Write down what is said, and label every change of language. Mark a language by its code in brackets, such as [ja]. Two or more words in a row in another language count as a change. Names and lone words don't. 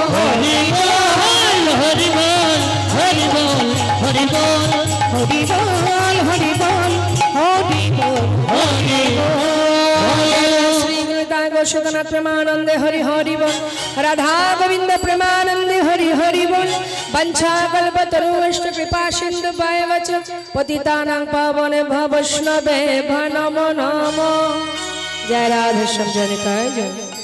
[bn] হরি বল হরি বল হরি বল হরি বল হরি বল হরি বল হরি বল হরি শ্রী গুরুদাস গোস্বামী প্রেমানন্দে হরি হরি বল। রাধা গোবিন্দ প্রেমানন্দে হরি হরি বল। [sa] वंशा कल्पतरुश्च कृपा सिंधु वच पतितानां पावनेभ्यो वैष्णवेभ्यो नमो नमो। जय राधे श्याम जय निताय जय।